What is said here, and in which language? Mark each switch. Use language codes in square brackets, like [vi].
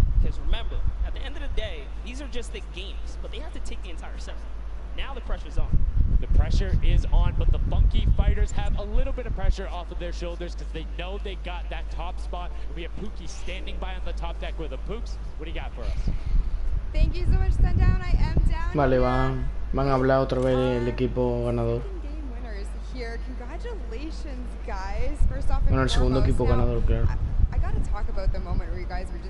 [en] Because remember, at the end of the day, these are just the games, but they have to take the entire set. Now the pressure's on. The pressure is on, but the funky fighters have a little bit of pressure off of their shoulders because they know they got that top spot. We have Pookie standing by on the top deck with the Pooks. What do you got for us? Thank you so much, Sundown. I am down. [es] Vale, van a hablar otra vez del equipo ganador. [en] Game winners here. Congratulations, guys. First off, [es] Bueno, el segundo equipo ganador, claro. [en] I gotta talk about the moment where you guys were just